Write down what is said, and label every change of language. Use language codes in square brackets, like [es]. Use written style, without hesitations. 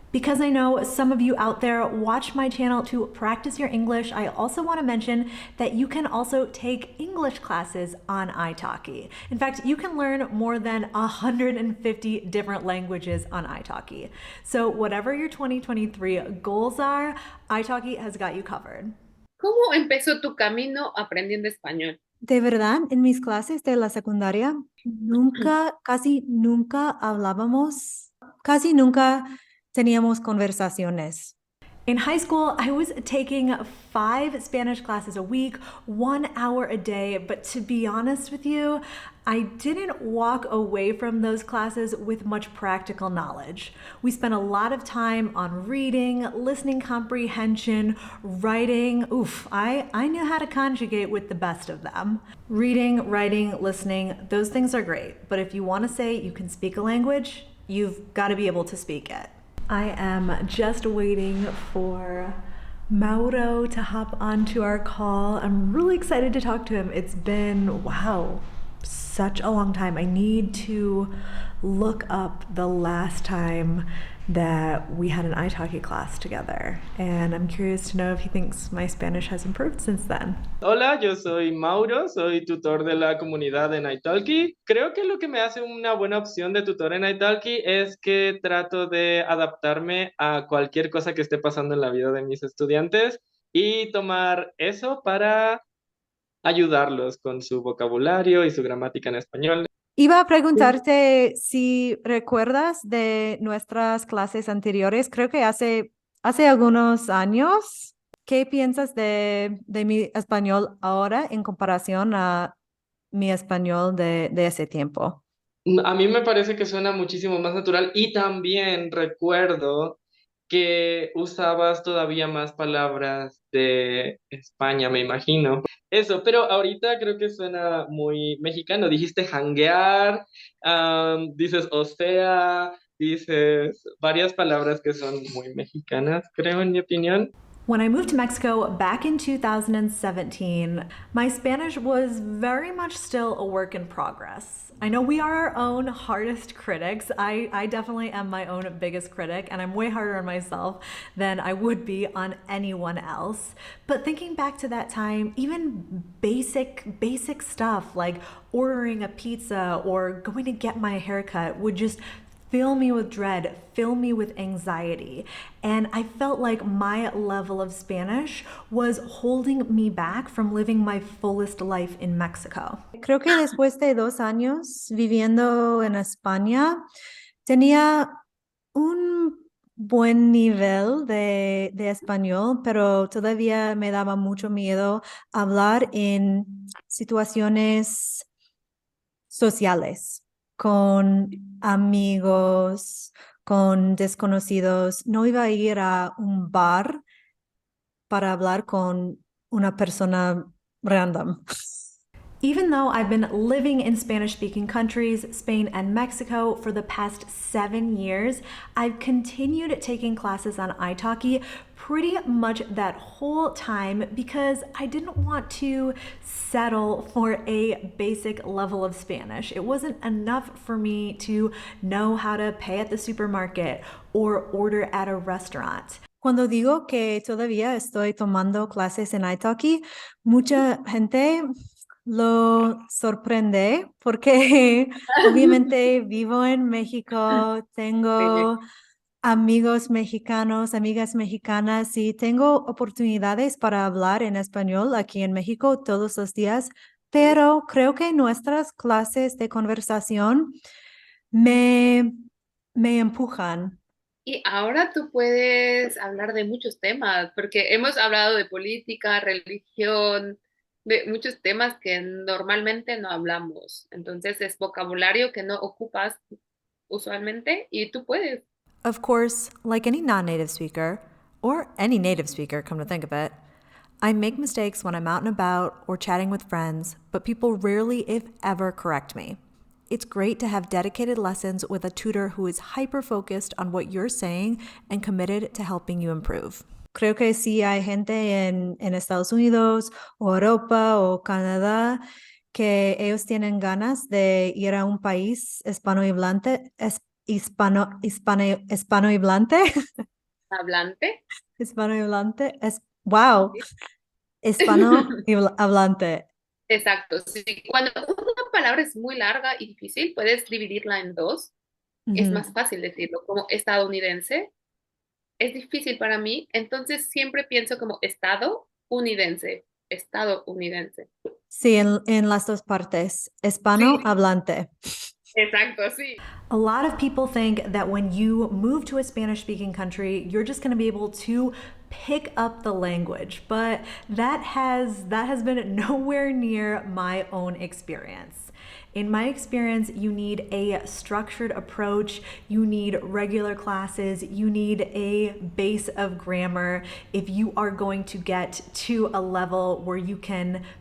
[en] Because I know some of you out there watch my channel to practice your English, I also want to mention that you can also take English classes on italki. In fact, you can learn more than 150 different languages on italki. So whatever your 2023 goals are, italki has got you covered. [es] ¿Cómo empezó tu camino aprendiendo español? De verdad, en mis clases de la secundaria, casi nunca hablábamos, casi nunca teníamos conversaciones. [en] In high school, I was taking 5 Spanish classes a week, 1 hour a day, but to be honest with you, I didn't walk away from those classes with much practical knowledge. We spent a lot of time on reading, listening comprehension, writing. I knew how to conjugate with the best of them. Reading, writing, listening, those things are great, but if you want to say you can speak a language, you've got to be able to speak it. I am just waiting for Mauro to hop onto our call. I'm really excited to talk to him. It's been, wow, such a long time. I need to look up the last time that we had an italki class together. And I'm curious to know if he thinks my Spanish has improved since then. [es] Hola, yo soy Mauro, soy tutor de la comunidad en italki. Creo que lo que me hace una buena opción de tutor en italki es que trato de adaptarme a cualquier cosa que esté pasando en la vida de mis estudiantes y tomar eso para ayudarlos con su vocabulario y su gramática en español. Iba a preguntarte si recuerdas de nuestras clases anteriores, creo que hace algunos años. ¿Qué piensas de mi español ahora en comparación a mi español de ese tiempo? A mí me parece que suena muchísimo más natural y también recuerdo que usabas todavía más palabras de España, me imagino. Eso, pero ahorita creo que suena muy mexicano. Dijiste janguear, dices o sea, dices varias palabras que son muy mexicanas, creo, en mi opinión. [en] When I moved to Mexico back in 2017, my Spanish was very much still a work in progress. I know we are our own hardest critics. I definitely am my own biggest critic, and I'm way harder on myself than I would be on anyone else. But thinking back to that time, even basic stuff like ordering a pizza or going to get my haircut would just fill me with dread, fill me with anxiety. And I felt like my level of Spanish was holding me back from living my fullest life in Mexico. [es] Creo que después de 2 años viviendo en España, tenía un buen nivel de español, pero todavía me daba mucho miedo hablar en situaciones sociales, con amigos, con desconocidos. No iba a ir a un bar para hablar con una persona random. [en] Even though I've been living in Spanish speaking countries, Spain and Mexico, for the past 7 years, I've continued taking classes on italki pretty much that whole time because I didn't want to settle for a basic level of Spanish. It wasn't enough for me to know how to pay at the supermarket or order at a restaurant. [es] Cuando digo que todavía estoy tomando clases en italki, mucha gente lo sorprende porque obviamente vivo en México, tengo amigos mexicanos, amigas mexicanas y tengo oportunidades para hablar en español aquí en México todos los días, pero creo que nuestras clases de conversación me, me empujan. Y ahora tú puedes hablar de muchos temas, porque hemos hablado de política, religión, de muchos temas que normalmente no hablamos. Entonces es vocabulario que no ocupas usualmente y tú puedes. Of course, like any non native speaker, or any native speaker, come to think of it, I make mistakes when I'm out and about or chatting with friends, but people rarely, if ever, correct me. It's great to have dedicated lessons with a tutor who is hyper focused on what you're saying and committed to helping you improve. Creo que sí hay gente en Estados Unidos o Europa o Canadá que ellos tienen ganas de ir a un país hispanohablante, hispanohablante, Hablante. hispanohablante, wow, hispanohablante. Exacto. Sí. Cuando una palabra es muy larga y difícil, puedes dividirla en dos. Es más fácil decirlo, como estadounidense. Es difícil para mí, entonces siempre pienso como estadounidense, estadounidense. Sí, en las dos partes, hispanohablante. Exacto, sí. [en] A lot of people think that when you move to a Spanish speaking country, you're just going to be able to pick up the language, but that has been nowhere near my own experience. In my experience, you need a structured approach, you need regular classes, you need a base of grammar if you are going to get to a level where you can